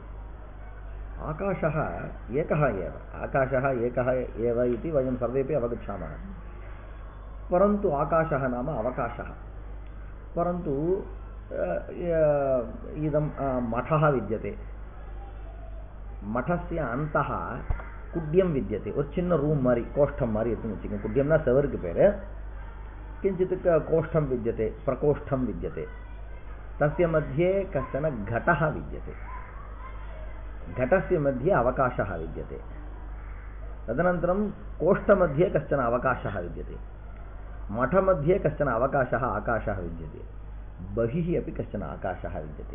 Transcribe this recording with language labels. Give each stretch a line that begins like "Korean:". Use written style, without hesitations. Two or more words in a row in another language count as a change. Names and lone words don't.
Sanskrit: आकाशः एकः एव, आकाशः एकः एव इति वयं सर्वेपि अवगच्छामः, परन्तु आकाशः नाम अवकाशः। परन्तु इदं मठः विद्यते, मठस्य अन्तः कुड्यं विद्यते,
Tamil: ஒரு சின்ன ரூம் மாதிரி, கோஷ்டம் மாதிரி இருக்குன்னு வச்சுக்கோங்க. குட்யம்னா செவருக்கு பேர்.
Sanskrit: किञ्चित् कोष्ठं विद्यते, प्रकोष्ठं विद्यते, तस्य मध्ये कश्चन घटः विद्यते, घटस्य मध्ये अवकाशः विद्यते, तदनन्तरं कोष्ठमध्ये कश्चन अवकाशः विद्यते, मठमध्ये कश्चन अवकाशः आकाशः विद्यते, बहिः अपि कश्चन आकाशः विद्यते।